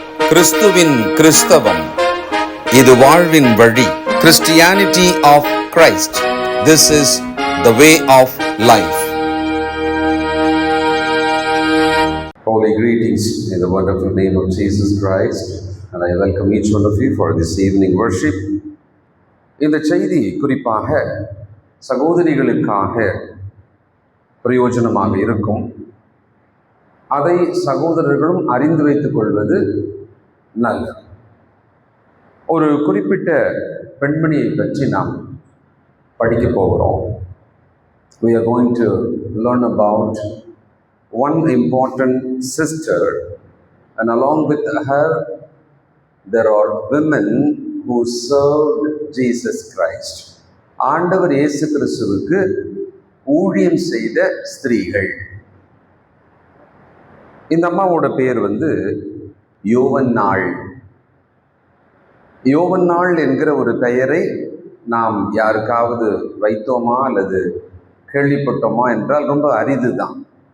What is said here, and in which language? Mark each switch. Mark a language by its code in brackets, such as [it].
[ta] கிறிஸ்துவின் கிறிஸ்தவம், இது வாழ்வின் வழி. [en] Christianity of Christ. This is the way of life. Holy greetings in the wonderful name of Jesus Christ, and I welcome each one of you for this evening worship. [ta] இந்த செய்தி குறிப்பாக சகோதரிகளுக்காக பிரயோஜனமாக இருக்கும். அதை சகோதரர்களும் அறிந்து வைத்துக் கொள்வது நல்லது. ஒரு குறிப்பிட்ட பெண்மணியை பற்றி நாம் படிக்க போகிறோம். [en] We are going to learn about one important sister, and along with her there are women who served Jesus Christ. [ta] ஆண்டவர் இயேசு கிறிஸ்துவுக்கு ஊழியம் செய்த ஸ்திரீகள். இந்த அம்மாவோட பேர் யோவன்னாள். யோவன்னாள் என்கிற ஒரு பெயரை நாம் யாருக்காவது வைத்தோமா அல்லது கேள்விப்பட்டோமா என்றால் ரொம்ப அரிது தான்.